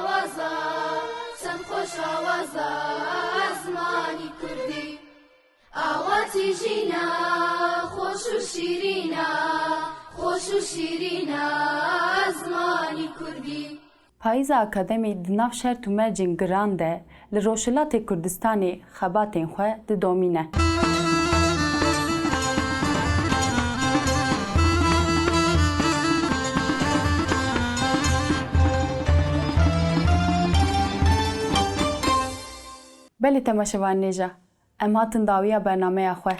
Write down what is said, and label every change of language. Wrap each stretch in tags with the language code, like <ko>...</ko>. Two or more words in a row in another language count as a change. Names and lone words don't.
<ku>آوازا زمانی کردی آواتی جینا خوش و شیرینا زمانی کردی. Payîza akademî di nav şert û mercên giran de li Rojhilatê Kurdistanê xebatên xwe didomîne. Belê temaşevan nêja, em hatin dawiya bernameya xwe.</ku>